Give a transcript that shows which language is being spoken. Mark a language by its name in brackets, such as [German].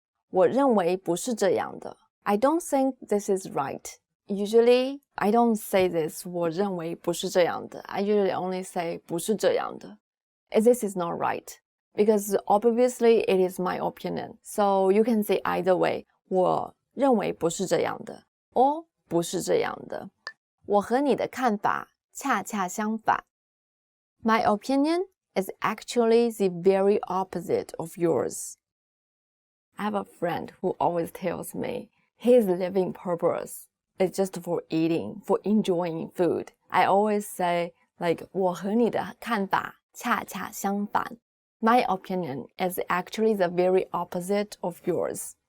[Chinese] 我认为不是这样的 [English] I don't think this is right. Usually, I don't say this [Chinese] 我认为不是这样的 [English] I usually only say [Chinese] 不是这样的 [English] This is not right. Because obviously it is my opinion. So you can say either way. [Chinese] 我认为不是这样的 or 不是这样的我和你的看法恰恰相反 [English] My opinion is actually the very opposite of yours. I have a friend who always tells me his living purpose is just for eating, for enjoying food. I always say, like, [Chinese] 我和你的看法恰恰相反 [English] My opinion is actually the very opposite of yours.